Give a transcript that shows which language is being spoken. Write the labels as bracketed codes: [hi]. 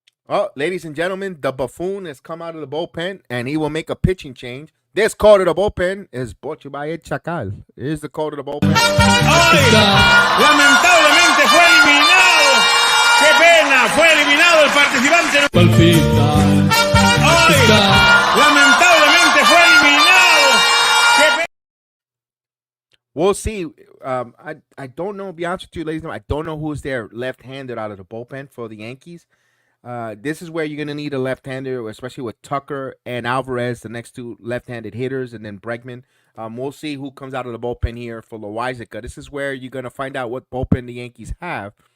[en] Oh, ladies and gentlemen, the buffoon has come out of the bullpen, and he will make a pitching change. This call to the bullpen is brought to you by El Chacal. Here's the call to the bullpen. ¡Ay! [es] Lamentablemente fue eliminado. ¡Qué pena! Fue eliminado el participante. ¡Ay! Lamentablemente fue eliminado. ¡Qué pena! [en] We'll see. I don't know, to be honest with you, ladies and gentlemen, I don't know who's their left-handed out of the bullpen for the Yankees. This is where you're going to need a left-hander, especially with Tucker and Alvarez, the next two left-handed hitters, and then Bregman. We'll see who comes out of the bullpen here for Loizaga. This is where you're going to find out what bullpen the Yankees have.